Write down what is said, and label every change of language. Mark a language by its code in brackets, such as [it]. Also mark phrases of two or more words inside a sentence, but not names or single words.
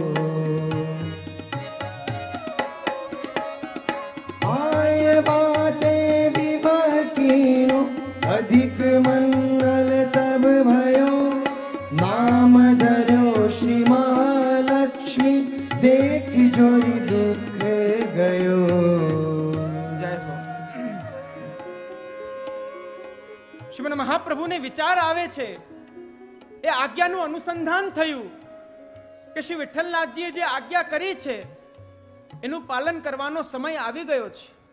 [bra] आय बाते विवाह कीनो अधिक मंगल तब भयो नाम धर्यो श्री महालक्ष्मी देख जोई दुख गयो. [gu] જય હો. શ્રીમદ મહાપ્રભુને વિચાર આવે છે, એ આજ્ઞાનું અનુસંધાન થયું કે શ્રી વિઠ્ઠલનાથજીએ જે આજ્ઞા કરી છે એનું પાલન કરવાનો સમય આવી ગયો છે.